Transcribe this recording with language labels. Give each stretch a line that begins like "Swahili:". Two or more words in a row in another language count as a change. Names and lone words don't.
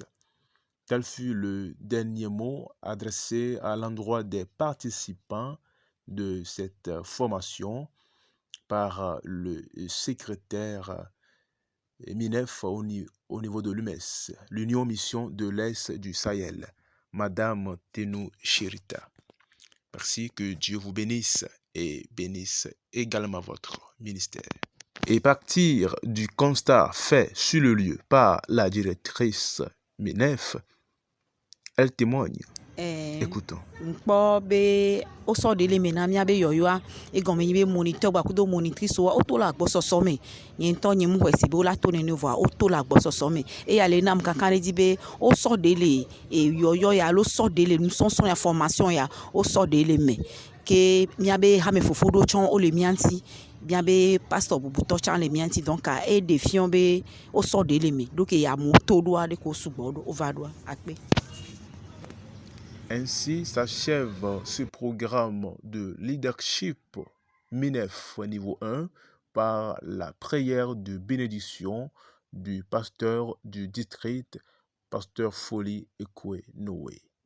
French: Tel fut le dernier mot adressé à l'endroit des participants de cette formation par le secrétaire MINEF au niveau de l'UMES, l'Union Mission de l'Est du Sahel, Madame Tenou Chirita. Merci, que Dieu vous bénisse et bénisse également votre ministère. Et partir du constat fait sur le lieu par la directrice MINEF, elle témoigne. Écoutons.
Ewe: Nkpɔ be wosɔ ɖe le me na mía be yɔyɔa egɔme nyi be moniteur gba kudo monitrice wa woto le agbɔsɔsɔ me nye ŋutɔ nye mu xɔ si be wola to nene vɔa woto le agbɔsɔsɔ me eya le nam kankan ɖe dzi be wosɔ ɖe le yɔyɔ ya alo sɔ ɖe le nusɔsɔ ya formation ya wosɔ ɖe le me ke mía be hame fofo ɖo tsɔ wole mía ŋuti bien be pasteur bubutɔ tsã le mía ŋuti donc e ɖeviwo be wosɔ ɖe le me donc amewo to ɖoa ɖe ko sugbɔ ɖo wova ɖoa akpe.
French: Ainsi s'achève ce programme de leadership MINEF niveau 1 par la prière de bénédiction du pasteur du district, pasteur Folie Ekwe Noé.